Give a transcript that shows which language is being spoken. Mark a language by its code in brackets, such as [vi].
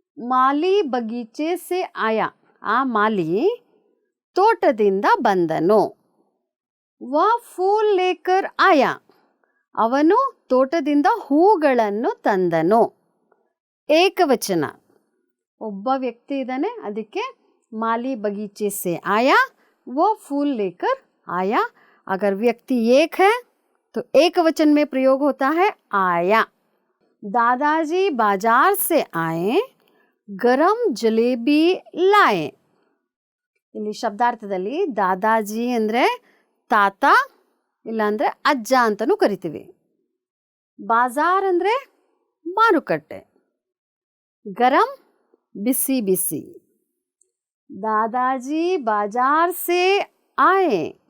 [hi] ಮಾಲಿ ಬಗೀಚೆ ಸೆ ಆಯಾ, [kn] ಆ ಮಾಲಿ ತೋಟದಿಂದ ಬಂದನು. [hi] ವ ಫೂಲ್ ಲೇಕರ್ ಆಯಾ, [kn] ಅವನು ತೋಟದಿಂದ ಹೂಗಳನ್ನು ತಂದನು. ಏಕವಚನ, ಒಬ್ಬ ವ್ಯಕ್ತಿ ಇದ್ದಾನೆ, ಅದಕ್ಕೆ [hi] माली बगीचे से आया वो फूल लेकर आया. अगर व्यक्ति एक है तो एक वचन में प्रयोग होता है आया. दादाजी बाजार से आए गरम जलेबी लाए. [kn] ಇಲ್ಲಿ ಶಬ್ದಾರ್ಥದಲ್ಲಿ ದಾದಾಜಿ ಅಂದರೆ ತಾತ ಇಲ್ಲಾಂದರೆ ಅಜ್ಜ ಅಂತಲೂ ಕರಿತೀವಿ. ಬಾಜಾರ್ ಅಂದರೆ ಮಾರುಕಟ್ಟೆ, ಗರಂ ಬಿಸಿ ಬಿಸಿ. [hi] ದಾದಾಜಿ ಬಾಜಾರ್ ಸೆ ಆಯೆ.